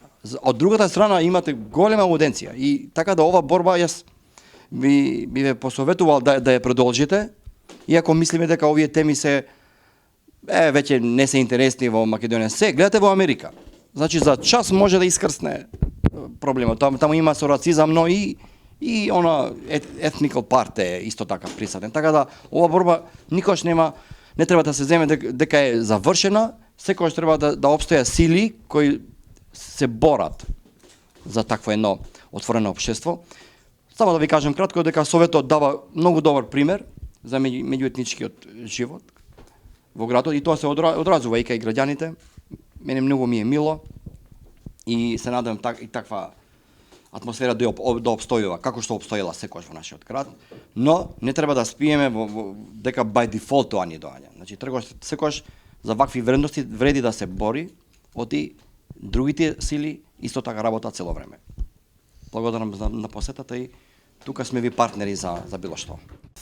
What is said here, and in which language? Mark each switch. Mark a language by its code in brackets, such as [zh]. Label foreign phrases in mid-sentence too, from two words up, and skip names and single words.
[mk] Од другата страна имате голема ауденција и така да ова борба јас би ве посоветувал да ја продолжите, иако мислиме дека овие теми се веќе не се интересни во Македонија. Се, гледате во Америка. Значи за час може да искрсне проблемот. Таму има со рацизам, но и она [en] ethnical part [mk] е исто така присутен. Така да ова борба никош не треба да се земе дека е завршена, секогаш треба да обстоја сили кои се борат за такво едно отворено општество. Само да ви кажам кратко дека Советот дава многу добар пример за меѓуетничкиот живот во градот и тоа се одразува и кај граѓаните. Мене многу ми е мило и се надевам и таква атмосфера да обстојува, како што обстоела секогаш во нашиот град, но не треба да спиеме дека [en] by default [mk] тоа ни доаѓа. Значи секогаш за вакви вредности вреди да се бори, оти другите сили исто така работат цело време. Благодарам на посетата и тука сме ви партнери за било што.